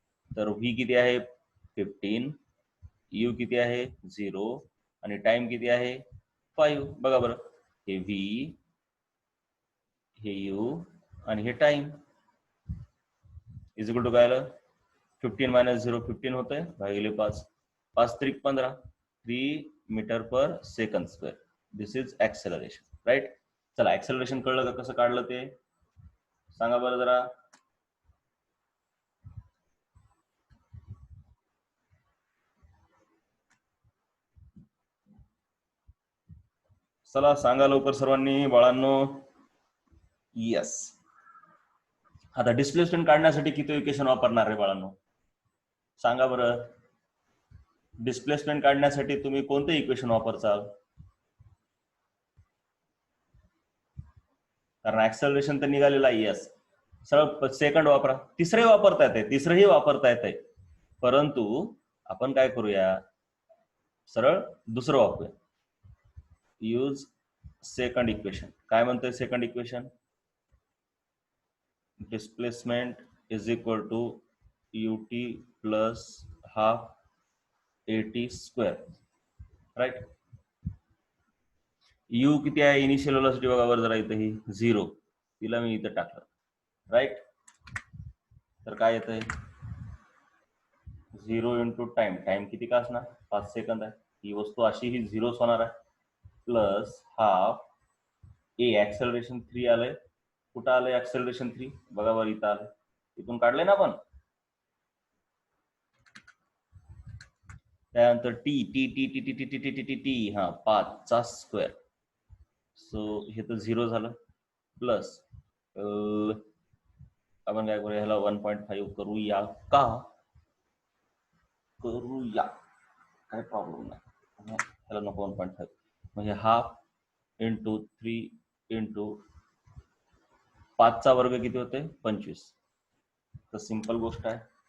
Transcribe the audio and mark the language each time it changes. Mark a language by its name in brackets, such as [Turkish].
[Marathi] तर व्ही किती आहे? 15. यू किती आहे? 0. आणि टाइम किती आहे? 5. बघा बरं, हे व्ही, हे यू आणि हे टाइम इज इक्वल टू काय आलं? 15 मायनस 0 15 होतंय, भागिले 5. 5 त्रिक 15, 3 metre per second square. [English] This is acceleration, right. [Marathi] चला, ऍक्सेलरेशन कळलं का? कसं काढलं ते सांगा बरं जरा. चला सांगा लवकर सर्वांनी बाळांनो. यस. आता डिस्प्लेसमेंट काढण्यासाठी किती इक्वेशन वापरणार आहे बाळांनो सांगा बरं. डिस्प्लेसमेंट काढण्यासाठी तुम्ही कोणते इक्वेशन वापरचाल? कारण ऍक्सेलरेशन तर निघालेलं आहे. यस, सरळ सेकंड वापरा. तिसरे वापरता येते, तिसरंही वापरता येते, परंतु आपण काय करूया, सरळ दुसरं वापरूया. [English] Use second equation. [Marathi] काय म्हणतोय second equation? [English] Displacement is equal to ut plus half at square. Right. [Marathi] You किती आहे इनिशियल व्हेलॉसिटी बघा वर जरा इथं ही 0, तिला मी इथं टाकलं. राईट. तर काय येतंय 0 इंटू टाइम. टाइम किती का असणार 5 सेकंद आहे. ही वस्तू अशी ही 0 होणार आहे. प्लस हाफ ए ऍक्सेलरेशन 3 आलंय. कुठं आलंय ऍक्सेलरेशन 3 बघा वर इथं आलंय. इथून काढलंय ना आपण. त्यानंतर T T T T T T T T T T T हा 5 चा स्क्वेअर. सो हे तर 0 झालं. प्लस आपण काय करूया ह्याला 1.5 करूया का? करूया, काही प्रॉब्लेम नाही. ह्याला नको 1.5 म्हणजे हाफ इंटू 3 इंटू 5 चा वर्ग किती होते 25. तर सिंपल गोष्ट आहे.